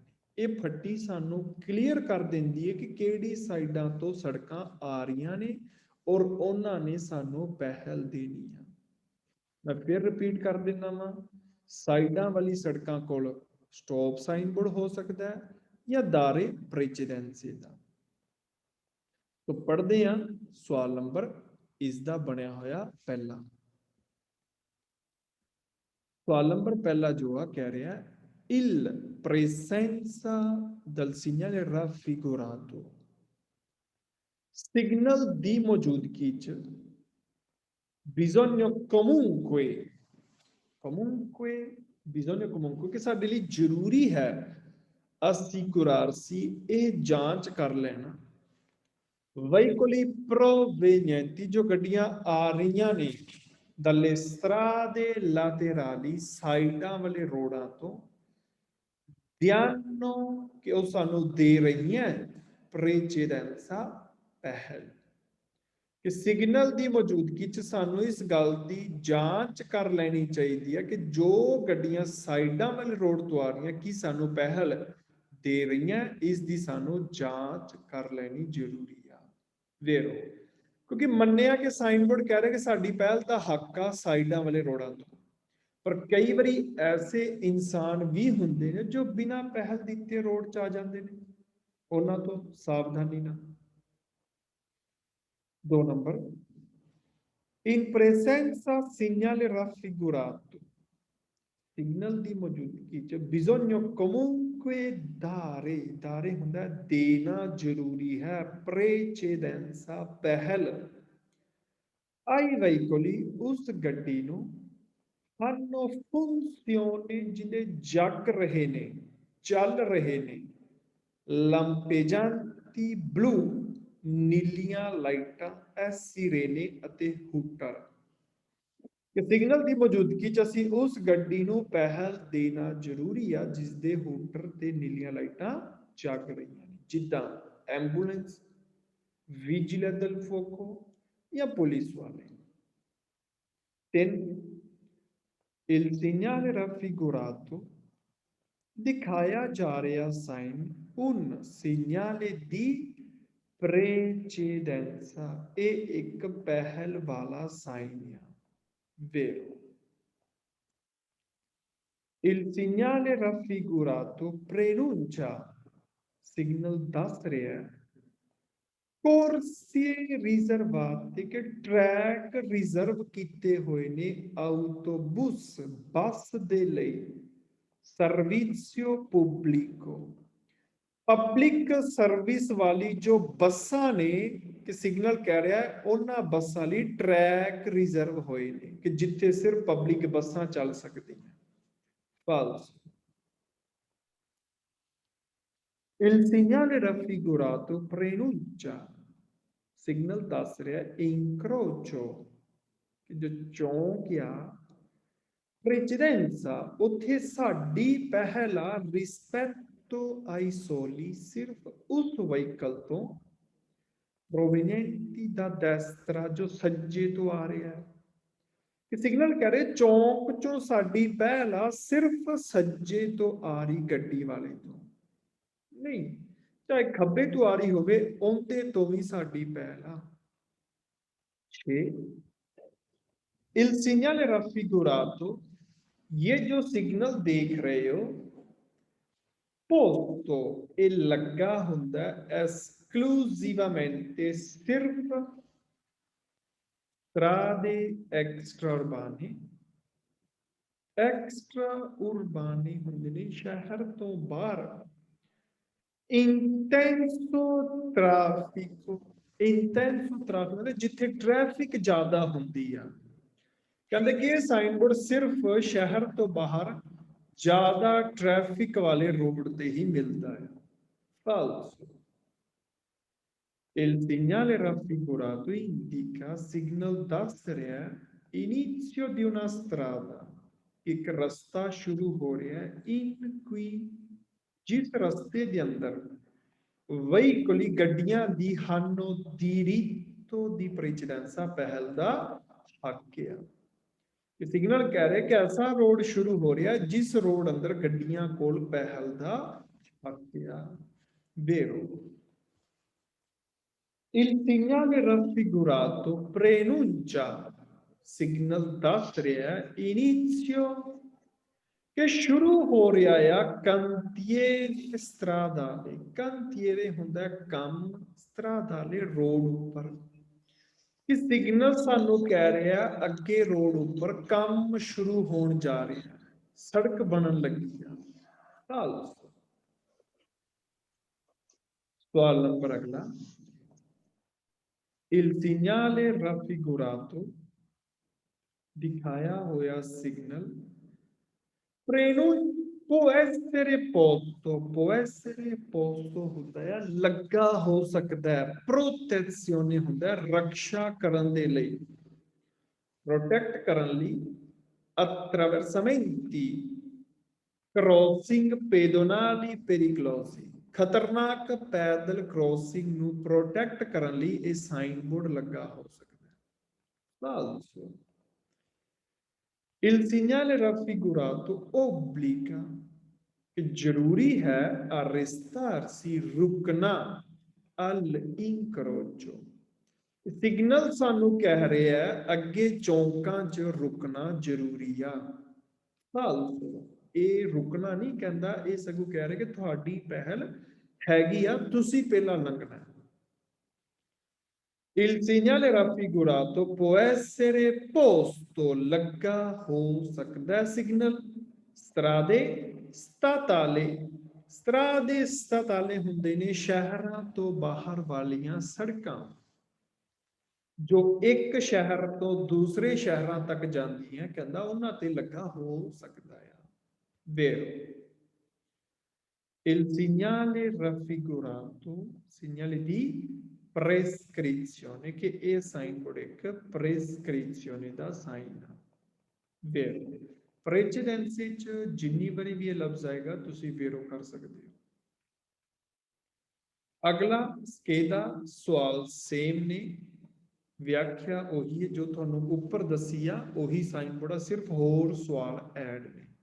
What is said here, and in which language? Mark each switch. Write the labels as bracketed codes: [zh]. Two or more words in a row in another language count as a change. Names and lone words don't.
[pa] ਇਹ ਫੱਟੀ ਸਾਨੂੰ ਕਲੀਅਰ ਕਰ ਦਿੰਦੀ ਹੈ ਕਿ ਕਿਹੜੀ ਸਾਈਡਾਂ ਤੋਂ ਸੜਕਾਂ ਆ ਰਹੀਆਂ ਨੇ ਔਰ ਉਹਨਾਂ ਨੇ ਸਾਨੂੰ ਪਹਿਲ ਦੇਣੀ ਆ। ਮੈਂ ਫਿਰ ਰਿਪੀਟ ਕਰ ਦਿੰਦਾ ਵਾਂ, ਸਾਈਡਾਂ ਵਾਲੀ ਸੜਕਾਂ ਕੋਲ ਸਟਾਪ ਸਾਈਨ ਬੋਰਡ ਹੋ ਸਕਦਾ ਹੈ ਜਾਂ [it] dare precedenza [pa] ਦਾ। [hi] तो पढ़ते हैं सवाल नंबर इसका [pa] ਬਣਿਆ ਹੋਇਆ ਪਹਿਲਾ। ਸਵਾਲ ਨੰਬਰ ਪਹਿਲਾ ਜੋ ਆ ਕਹਿ ਰਿਹਾ ਹੈ [it] il presenza del segnale raffigurato, [pa] ਸਿਗਨਲ ਦੀ ਮੌਜੂਦਗੀ ਚ [it] bisogna comunque bisogna comunque [pa] ਕਿ ਸਾਡੇ लिए जरूरी है assicurarsi ਇਹ ਜਾਂਚ ਕਰ ਲੈਣਾ [it] veicoli provenienti [pa] ਜੋ ਗੱਡੀਆਂ ਆ ਰਹੀ ਨੇ [it] dalle strade laterali [pa] ਸਾਈਡਾਂ ਵਾਲੇ ਰੋਡਾਂ ਤੋਂ ਦਿਆਨੋ ਕਿ ਉਹ ਸਾਨੂੰ ਦੇ ਰਹੀਆਂ ਪ੍ਰੇਚੇਡੈਂਸਾ ਪਹਿਲ। ਕਿ ਸਿਗਨਲ ਦੀ ਮੌਜੂਦਗੀ ਚ ਸਾਨੂੰ ਇਸ ਗੱਲ ਦੀ ਜਾਂਚ ਕਰ ਲੈਣੀ ਚਾਹੀਦੀ ਹੈ ਕਿ ਜੋ ਗੱਡੀਆਂ ਸਾਈਡਾਂ ਵਾਲੇ ਰੋਡ ਤੋਂ ਆ ਰਹੀਆਂ ਕੀ ਸਾਨੂੰ ਪਹਿਲ ਦੇ ਰਹੀਆਂ, ਇਸ ਦੀ ਸਾਨੂੰ ਜਾਂਚ ਕਰ ਲੈਣੀ ਜ਼ਰੂਰੀ ਆ। ਵੇਰੋ, ਕਿਉਂਕਿ ਮੰਨਿਆ ਕਿ ਸਾਈਨ ਬੋਰਡ ਕਹਿ ਰਿਹਾ ਕਿ ਸਾਡੀ ਪਹਿਲ ਦਾ ਹੱਕ ਆ ਸਾਈਡਾਂ ਵਾਲੇ ਰੋਡਾਂ ਤੋਂ, ਪਰ ਕਈ ਵਾਰੀ ਐਸੇ ਇਨਸਾਨ ਵੀ ਹੁੰਦੇ ਨੇ ਜੋ ਬਿਨਾਂ ਪਹਿਲ ਦਿੱਤੇ ਰੋਡ 'ਚ ਆ ਜਾਂਦੇ ਨੇ, ਉਹਨਾਂ ਤੋਂ ਸਾਵਧਾਨੀ ਨਾਲ। [it] 2 ਨੰਬਰ in presenza segnale raffigurato, [pa] ਸਿਗਨਲ ਦੀ ਮੌਜੂਦਗੀ 'ਚ [it] bisogna comunque dare [pa] ਹੁੰਦਾ ਦੇਣਾ ਜ਼ਰੂਰੀ ਹੈ, precedenza ਪਹਿਲ [it] ai veicoli [pa] ਉਸ ਗੱਡੀ ਨੂੰ [it] hanno funzioni [pa] ਜਿਹਦੇ ਜਗ ਰਹੇ ਨੇ, ਚੱਲ ਰਹੇ ਨੇ, [it] lampeggianti blu [pa] ਨੀਲੀਆਂ ਲਾਈਟਾਂ ਐ ਸਿਰੇਨੇ ਅਤੇ ਹੂਟਰ। ਕਿ ਸਿਗਨਲ ਦੀ ਮੌਜੂਦਗੀ 'ਚ ਅਸੀਂ ਉਸ ਗੱਡੀ ਨੂੰ ਪਹਿਲ ਦੇਣਾ ਜ਼ਰੂਰੀ ਆ ਜਿਸ ਦੇ ਹੂਟਰ ਤੇ ਨੀਲੀਆਂ ਲਾਈਟਾਂ ਜਗ ਰਹੀਆਂ ਨੇ, ਜਿੱਦਾਂ ਐਂਬੂਲੈਂਸ, [it] vigili del fuoco [pa] ਜਾਂ ਪੁਲਿਸ ਵਾਲੇ। [it] 3 il segnale raffigurato [pa] ਦਿਖਾਇਆ ਜਾ ਰਿਹਾ ਸਾਈਨ [it] un segnale di precedenza, [pa] ਇਹ ਇੱਕ ਪਹਿਲ ਵਾਲਾ ਸਾਈਨ ਆ। [it] Vero. Il segnale raffigurato preannuncia, signal [pa] ਦੱਸ ਰਿਹਾ [it] corsie riservate [pa] ਕਿ ਟਰੈਕ ਰਿਜ਼ਰਵ ਕੀਤੇ ਹੋਏ ਨੇ ਆਟੋਬੂਸ ਬੱਸ ਦੇ ਲਈ, [it] servizio pubblico [pa] ਪਬਲਿਕ ਸਰਵਿਸ ਵਾਲੀ ਜੋ ਬੱਸਾਂ ਨੇ ਕਿ ਸਿਗਨਲ ਕਹਿ ਰਿਹਾ ਹੈ ਉਹਨਾਂ ਬੱਸਾਂ ਲਈ ਟਰੈਕ ਰਿਜ਼ਰਵ ਹੋਏ ਨੇ ਕਿ ਜਿੱਥੇ ਸਿਰਫ ਪਬਲਿਕ ਬੱਸਾਂ ਚੱਲ ਸਕਦੀਆਂ। [it] ਫਾਲਸ। Il segnale raffigurato preannuncia, [pa] ਸਿਗਨਲ ਦੱਸ ਰਿਹਾ incrocio ਕਿ ਜੋ ਚੌਂਕ ਆ precedenza ਉੱਥੇ ਸਾਡੀ ਪਹਿਲਾ [it] rispetto ai soli [pa] ਸਿਰਫ ਉਸ ਵਹੀਕਲ ਤੋਂ [it] provenienti da destra [pa] ਜੋ ਸੱਜੇ ਤੋਂ ਆ ਰਿਹਾ ਹੈ ਕਿ ਸਿਗਨਲ ਕਹਿ ਰਹੇ ਚੌਂਕ ਚੋਂ ਸਾਡੀ ਪਹਿਲਾ ਸਿਰਫ ਸੱਜੇ ਤੋਂ ਆ ਰਹੀ ਗੱਡੀ ਵਾਲੇ ਤੋਂ ਨਹੀਂ, ਚਾਹੇ ਖੱਬੇ ਤੋਂ ਆ ਰਹੀ ਹੋਵੇ ਉਹਦੇ ਤੋਂ ਵੀ ਸਾਡੀ ਪਹਿਲ ਆ। [it] 6 Il segnale raffigurato, [hi] ये जो सिग्नल देख रहे हो [it] posto e [pa] ਲੱਗਾ ਹੁੰਦਾ esclusivamente ਸਿਰਫ [it] strade extraurbane [pa] ਹੁੰਦੇ ਨੇ ਸ਼ਹਿਰ ਤੋਂ ਬਾਹਰ [it] intenso traffico [pa] ਮਤਲਬ ਜਿੱਥੇ ਟ੍ਰੈਫਿਕ ਜ਼ਿਆਦਾ ਹੁੰਦੀ ਆ ਕਹਿੰਦੇ ਕਿ ਇਹ ਸਾਈਨ ਬੋਰਡ ਸਿਰਫ ਸ਼ਹਿਰ ਤੋਂ ਬਾਹਰ ਜ਼ਿਆਦਾ ਟ੍ਰੈਫਿਕ ਵਾਲੇ ਰੋਡ ਤੇ ਹੀ ਮਿਲਦਾ ਹੈ। ਫਾਲਸੋ। [it] Il segnale raffigurato indica [pa] ਸਿਗਨਲ ਦੱਸ ਰਿਹਾ [it] inizio di una strada [pa] ਇੱਕ ਰਸਤਾ ਸ਼ੁਰੂ ਹੋ ਰਿਹਾ ਹੈ [it] in cui [pa] ਜਿਸ ਰਸਤੇ ਦੇ ਅੰਦਰ veicoli ਗੱਡੀਆਂ ਦੀ [it] hanno diritto di precedenza [pa] ਪਹਿਲ ਦਾ ਹੱਕ ਆ। ਇਹ ਸਿਗਨਲ ਕਹਿ ਰਿਹਾ ਕਿ ਐਸਾ ਰੋਡ ਸ਼ੁਰੂ ਹੋ ਰਿਹਾ ਜਿਸ ਰੋਡ ਅੰਦਰ ਗੱਡੀਆਂ ਕੋਲ ਪਹਿਲ ਦਾ ਹੱਕ ਆ। [it] vero Il segnale raffigurato preannuncia [pa] ਸਿਗਨਲ ਦੱਸ ਰਿਹਾ inizio ਕਿ ਸ਼ੁਰੂ ਹੋ ਰਿਹਾ ਆ [it] cantiere stradale cantiere [pa] ਹੁੰਦਾ ਕੰਮ stradale ਰੋਡ ਉੱਪਰ ਕਿ ਸਿਗਨਲ ਸਾਨੂੰ ਕਹਿ ਰਿਹਾ ਅੱਗੇ ਰੋਡ ਉੱਪਰ ਕੰਮ ਸ਼ੁਰੂ ਹੋਣ ਜਾ ਰਿਹਾ ਸੜਕ ਬਣਨ ਲੱਗੀ ਆ। ਸਵਾਲ ਨੰਬਰ ਅਗਲਾ [it] Il segnale raffigurato [pa] ਦਿਖਾਇਆ ਹੋਇਆ ਸਿਗਨਲ [it] può essere [pa] posto ਹੁੰਦਾ ਹੈ ਲੱਗਾ ਹੋ ਸਕਦਾ ਹੈ protezione ਹੁੰਦਾ ਹੈ ਰੱਖਿਆ ਕਰਨ ਦੇ ਲਈ ਪ੍ਰੋਟੈਕਟ ਕਰਨ ਲਈ [it] attraversamenti crossing pedonali pericolosi [pa] ਖਤਰਨਾਕ ਪੈਦਲ ਕ੍ਰੋਸਿੰਗ ਨੂੰ ਪ੍ਰੋਟੈਕਟ ਕਰਨ ਲਈ ਇਹ ਸਾਈਨ ਬੋਰਡ ਲੱਗਾ ਹੋ ਸਕਦਾ ਹੈ। ਫਾਲਸੋ [it] Il segnale raffigurato obbliga [pa] ਕਿ ਜ਼ਰੂਰੀ ਹੈ arrestarsi ਰੁਕਣਾ all'incrocio ਸਿਗਨਲ ਸਾਨੂੰ ਕਹਿ ਰਿਹਾ ਹੈ ਅੱਗੇ ਚੌਂਕਾਂ 'ਚ ਰੁਕਣਾ ਜ਼ਰੂਰੀ ਆ। ਫਾਲਸੋ ਇਹ ਰੁਕਣਾ ਨਹੀਂ ਕਹਿੰਦਾ ਇਹ ਸਗੋਂ ਕਹਿ ਰਿਹਾ ਕਿ ਤੁਹਾਡੀ ਪਹਿਲ ਹੈਗੀ ਆ ਤੁਸੀਂ ਪਹਿਲਾਂ ਲੰਘਣਾ। [it] Il segnale raffigurato può essere posto [pa] ਲੱਗਾ ਹੋ ਸਕਦਾ ਸਿਗਨਲ [it] strade statale [pa] ਹੁੰਦੇ ਨੇ ਸ਼ਹਿਰਾਂ ਤੋਂ ਬਾਹਰ ਵਾਲੀਆਂ ਸੜਕਾਂ ਜੋ ਇੱਕ ਸ਼ਹਿਰ ਤੋਂ ਦੂਸਰੇ ਸ਼ਹਿਰਾਂ ਤੱਕ ਜਾਂਦੀਆਂ ਕਹਿੰਦਾ ਉਹਨਾਂ ਤੇ ਲੱਗਾ ਹੋ ਸਕਦਾ ਆ। [it] vero Il segnale raffigurato segnale di prescrizione che è [en] sign board [it] ਇੱਕ prescrizione [pa] ਦਾ ਸਾਈਨ ਆ। [it] vero precedenza [pa] ਚ ਜਿੰਨੀ ਵਾਰੀ ਵੀ ਇਹ ਲਫ਼ਜ਼ ਆਏਗਾ ਤੁਸੀਂ vero ਕਰ ਸਕਦੇ ਹੋ। ਅਗਲਾ ਸਕੇਦਾ ਸਵਾਲ ਸੇਮ ਨੇ ਵਿਆਖਿਆ ਉਹੀ ਹੈ ਜੋ ਤੁਹਾਨੂੰ ਉੱਪਰ ਦੱਸੀ ਆ ਉਹੀ ਸਾਈਨ ਬੋਰਡ ਆ ਸਿਰਫ ਹੋਰ ਸਵਾਲ ਐਡ ਨੇ।